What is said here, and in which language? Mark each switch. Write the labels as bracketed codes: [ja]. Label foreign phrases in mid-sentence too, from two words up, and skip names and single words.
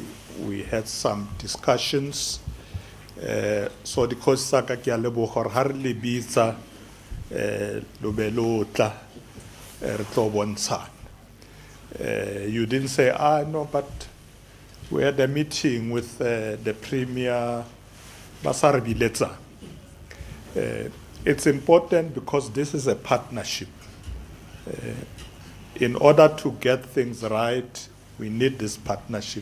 [en] We had some discussions. So the [tn] khosi sa ka ke a leboga gore ha re le bitsa lo be lo tla re tlo bontshana. [en] You didn't say, no, but we had a meeting with the Premier Basar Biletsa. It's important because this is a partnership. In order to get things right, we need this partnership.